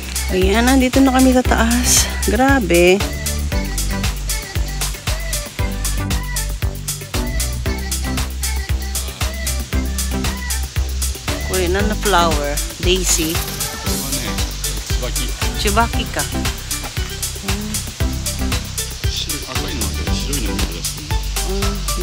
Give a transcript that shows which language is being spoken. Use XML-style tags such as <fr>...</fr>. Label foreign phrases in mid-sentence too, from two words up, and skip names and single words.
<tl>Ayan, nandito na kami sa taas. Grabe. Korean na flower. Daisy.</tl> <ja>これはね、椿。</ja> <tl>Tsubaki ka.</tl> <ja>赤いのだけど白いのも出すね。</ja>